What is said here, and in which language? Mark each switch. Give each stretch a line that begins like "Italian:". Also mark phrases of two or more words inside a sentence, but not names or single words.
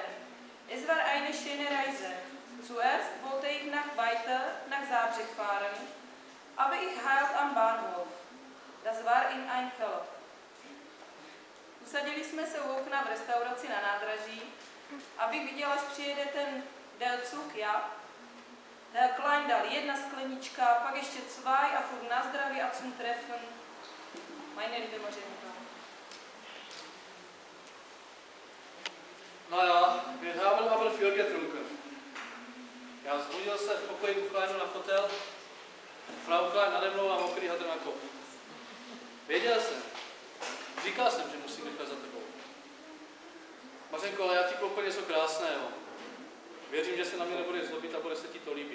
German: Es war eine schöne Reise. Zuerst wollte ich weiter nach Zábřeh fahren, aber ich halt am Bahnhof. Das war in ein Keller.
Czech: Usadili jsme se u okna v restauraci na nádraží, abych viděla, až přijede ten Delzug, ja. Herr Klein dal 1 sklenička, pak ještě 2 a furt na zdraví a
German: zum Treffen. Meine liebe Mařenka. Naja, wir haben aber viel getrunken.
Czech: Já zbudil se v pokoji u Kleinu na hotel, Frau Klein nade mnou a mokrý hadr na kop. Věděl jsem, říkal jsem, že musím rychle za tebou. Mařenko, ale já ti koupil něco krásného. Věřím, že se na mě nebude zlobit a bude se ti to líbit.